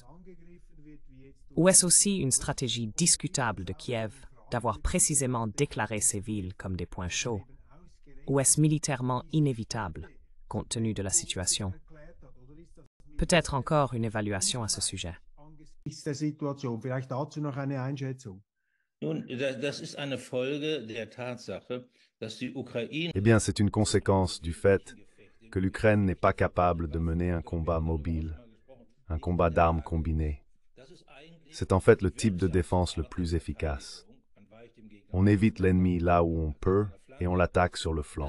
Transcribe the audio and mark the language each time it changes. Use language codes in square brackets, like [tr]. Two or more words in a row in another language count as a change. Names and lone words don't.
[fr] Ou est-ce aussi une stratégie discutable de Kiev d'avoir précisément déclaré ces villes comme des points chauds? Ou est-ce militairement inévitable, compte tenu de la situation? Peut-être encore une évaluation à ce sujet. [de] Nun, das ist eine Folge der Tatsache, dass die Ukraine [fr] Eh bien, c'est une conséquence du fait que l'Ukraine n'est pas capable de mener un combat mobile, un combat d'armes combinées. C'est en fait le type de défense le plus efficace. On évite l'ennemi là où on peut et on l'attaque sur le flanc.